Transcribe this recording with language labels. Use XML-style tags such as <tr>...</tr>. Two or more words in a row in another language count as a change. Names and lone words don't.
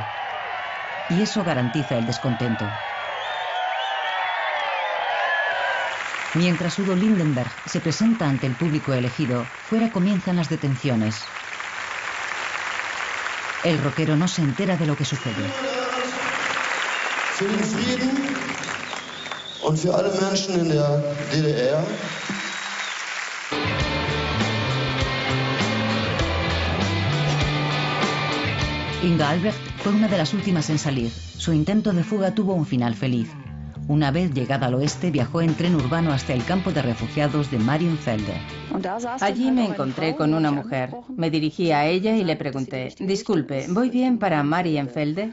<es>Y eso garantiza el descontento. Mientras Udo Lindenberg se presenta ante el público elegido, fuera comienzan las detenciones. El rockero no se entera de lo que sucede.</es> <de>Für den Frieden und für alle Menschen in der DDR.</de> <es>Inga Albrecht fue una de las últimas en salir. Su intento de fuga tuvo un final feliz. Una vez llegada al oeste, viajó en tren urbano hasta el campo de refugiados de Marienfelde. Allí me encontré con una mujer. Me dirigí a ella y le pregunté, disculpe, ¿voy bien para Marienfelde?</es>